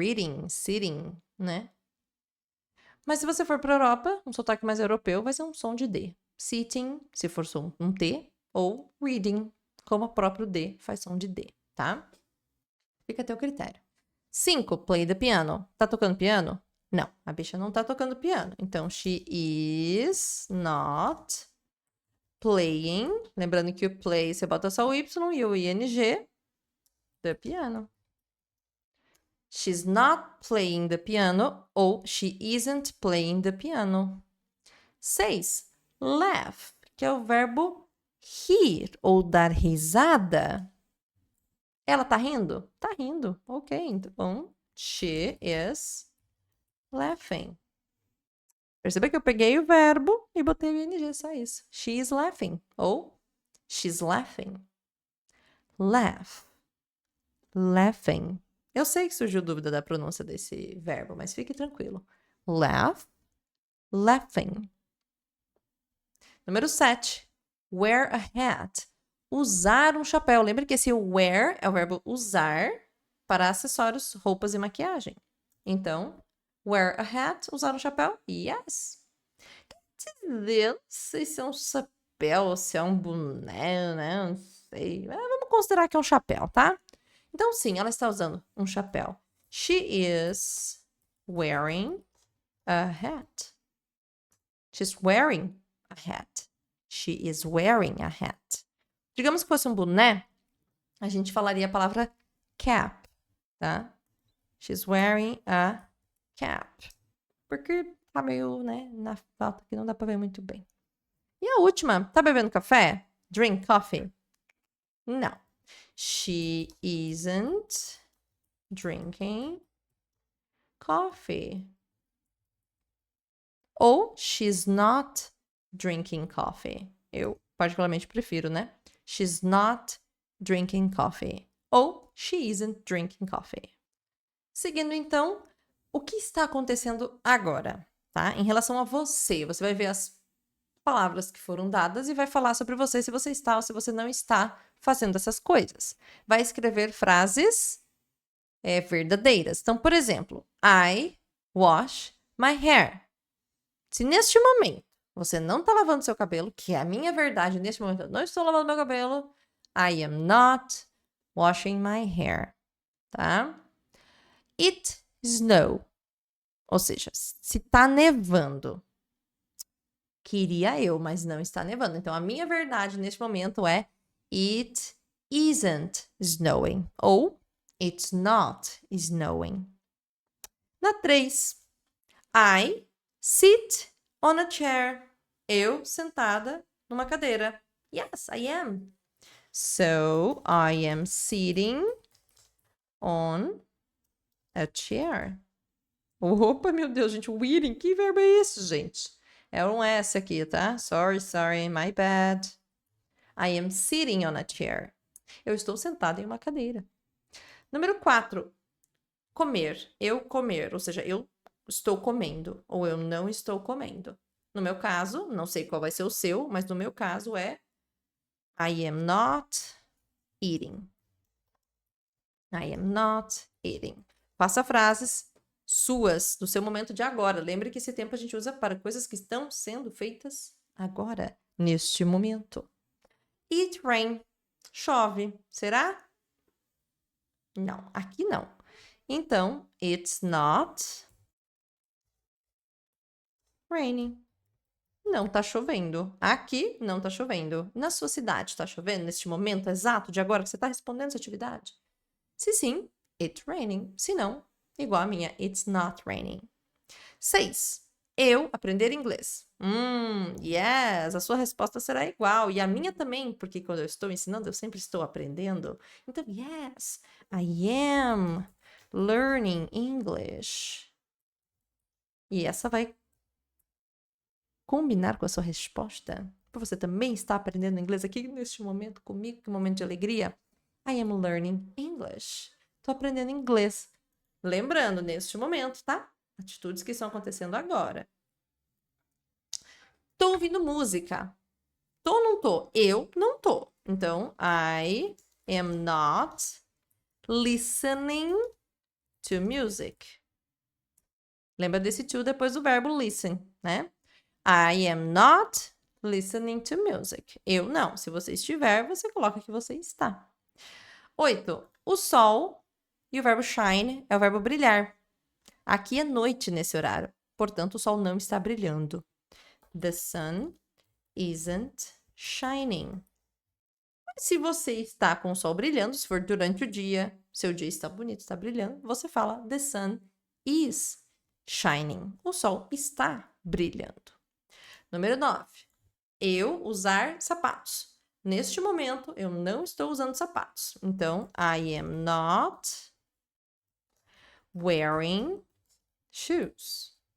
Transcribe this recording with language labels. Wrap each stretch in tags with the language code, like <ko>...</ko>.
<pt>Reading, sitting, né? Mas se você for para a Europa, um sotaque mais europeu vai ser um som de D. Sitting, se for som um T, ou reading, como o próprio D faz som de D, tá? Fica a teu critério. 5.</pt> <en>Play the piano.</en> <pt>Tá tocando piano? Não, a bicha não tá tocando piano.</pt> <en>Então, she is not playing.</en> <pt>Lembrando que o play, você bota só o Y e o ING,</pt> <en>the piano. She's not playing the piano ou she isn't playing the piano.</en> <pt>6. Laugh, que é o verbo rir ou dar risada. Ela tá rindo? Tá rindo.</pt> <en>Ok, então she is laughing.</en> <pt>Perceba que eu peguei o verbo e botei o ING, só isso.</pt> <en>She is laughing ou she's laughing. Laugh. Laughing.</en> <pt>Eu sei que surgiu dúvida da pronúncia desse verbo, mas fique tranquilo.</pt> <en>Laugh, laughing.</en> <pt>Número 7.</pt> <en>Wear a hat.</en> <pt>Usar um chapéu. Lembra que esse wear é o verbo usar para acessórios, roupas e maquiagem. Então,</pt> <en>wear a hat,</en> <pt>usar um chapéu? Yes. Quer dizer, não sei se é um chapéu ou se é um boné, né? Não sei. Mas vamos considerar que é um chapéu, tá? Então, sim, ela está usando um chapéu.</pt> <en>She is wearing a hat. She's wearing a hat. She is wearing a hat.</en> <pt>Digamos que fosse um boné, a gente falaria a palavra cap, tá?</pt> <en>She's wearing a cap.</en> <pt>Porque tá meio, né, na falta que não dá pra ver muito bem. E a última, tá bebendo café?</pt> <en>Drink coffee?</en> <pt>Não.</pt> <en>She isn't drinking coffee. Ou she's not drinking coffee.</en> <pt>Eu particularmente prefiro, né?</pt> <en>She's not drinking coffee. Ou she isn't drinking coffee.</en> <pt>Seguindo, então, o que está acontecendo agora, tá? Em relação a você, você vai ver as palavras que foram dadas e vai falar sobre você, se você está ou se você não está fazendo essas coisas. Vai escrever frases verdadeiras. Então, por exemplo,</pt> <en>I wash my hair.</en> <pt>Se neste momento você não está lavando seu cabelo, que é a minha verdade, neste momento eu não estou lavando meu cabelo,</pt> <en>I am not washing my hair,</en> <pt>tá?</pt> <en>It snow.</en> <pt>Ou seja, se tá nevando. Queria eu, mas não está nevando. Então, a minha verdade neste momento é</pt> <en>it isn't snowing. Ou it's not snowing.</en> <pt>Na 3.</pt> <en>I sit on a chair.</en> <pt>Eu sentada numa cadeira.</pt> <en>Yes, I am. So, I am sitting on a chair.</en> <pt>Opa, meu Deus, gente. Weeding, que verbo é esse, gente? É um S aqui, tá?</pt> <en>Sorry, my bad. I am sitting on a chair.</en> <pt>Eu estou sentada em uma cadeira. Número 4. Comer. Eu comer. Ou seja, eu estou comendo. Ou eu não estou comendo. No meu caso, não sei qual vai ser o seu, mas no meu caso é</pt> <en>I am not eating. I am not eating.</en> <pt>Faça frases suas, do seu momento de agora. Lembre que esse tempo a gente usa para coisas que estão sendo feitas agora, neste momento.</pt> <en>It rain.</en> <pt>Chove. Será? Não, aqui não.</pt> <en>Então, it's not raining.</en> <pt>Não tá chovendo. Aqui não tá chovendo. Na sua cidade tá chovendo neste momento exato de agora que você tá respondendo essa atividade? Se sim,</pt> <en>it's raining.</en> <pt>Se não, igual a minha,</pt> <en>it's not raining.</en> <pt>6. eu aprender inglês. Yes, a sua resposta será igual. E a minha também, porque quando eu estou ensinando, eu sempre estou aprendendo.</pt> <en>Então, yes, I am learning English.</en> <pt>E essa vai combinar com a sua resposta. Você também está aprendendo inglês aqui neste momento comigo, que momento de alegria.</pt> <en>I am learning English.</en> <pt>Estou aprendendo inglês. Lembrando, neste momento, tá? Atitudes que estão acontecendo agora. Tô ouvindo música. Tô ou não tô? Eu não tô.</pt> <en>Então, I am not listening to music.</en> <pt>Lembra desse to depois do verbo listen, né?</pt> <en>I am not listening to music.</en> <pt>Eu não. Se você estiver, você coloca que você está. 8. O sol e o verbo shine é o verbo brilhar. Aqui é noite nesse horário. Portanto, o sol não está brilhando.</pt> <en>The sun isn't shining.</en> <pt>Se você está com o sol brilhando, se for durante o dia, seu dia está bonito, está brilhando, você fala</pt> <en>the sun is shining.</en> <pt>O sol está brilhando. Número 9. Eu usar sapatos. Neste momento, eu não estou usando sapatos.</pt> <en>Então, I am not wearing shoes.</en>